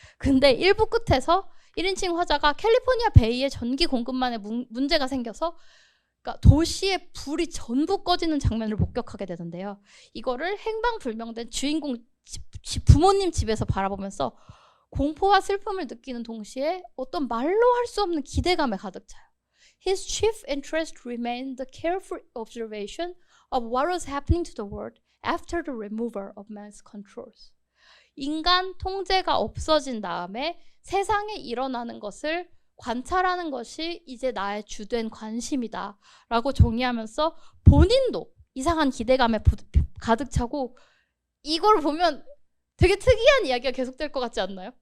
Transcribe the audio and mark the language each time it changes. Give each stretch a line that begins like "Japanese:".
Korean: 근데 1부 끝에서 1인칭 화자가 캘리포니아 베이에 전기 공급망에 문제가 생겨서 그러니까 도시의 불이 전부 꺼지는 장면을 목격하게 되는데요. 이거를 행방불명된 주인공 부모님 집에서 바라보면서 공포와 슬픔을 느끼는 동시에 어떤 말로 할 수 없는 기대감에 가득 차요.
English: His chief interest remained the careful observation of what was happening to the world after the removal of man's controls.
Korean: 인간 통제가 없어진 다음에 세상에 일어나는 것을 관찰하는 것이 이제 나의 주된 관심이다 라고 정의하면서 본인도 이상한 기대감에 가득 차고 이걸 보면 되게 특이한 이야기가 계속될 것 같지 않나요?